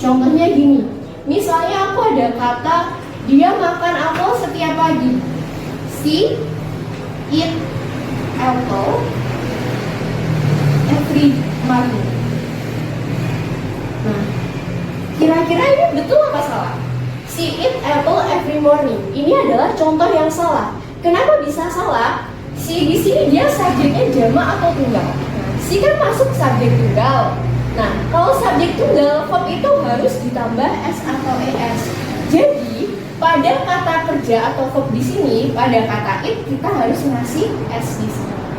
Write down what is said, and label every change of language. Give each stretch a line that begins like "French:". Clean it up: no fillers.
Indonesian: Contohnya gini, misalnya aku ada kata dia makan apel setiap pagi.
English: She eat apple every morning.
Indonesian: Nah, kira-kira ini betul apa salah?
English: She eat apple every morning.
Indonesian: Ini adalah contoh yang salah. Kenapa bisa salah? She di sini dia subjeknya jamak atau tunggal. Nah, she kan masuk subjek tunggal. Nah, kalau subjek tunggal, verb itu harus ditambah S atau ES. Jadi, pada kata kerja atau verb di sini, pada kata eat kita harus ngasih S di sini.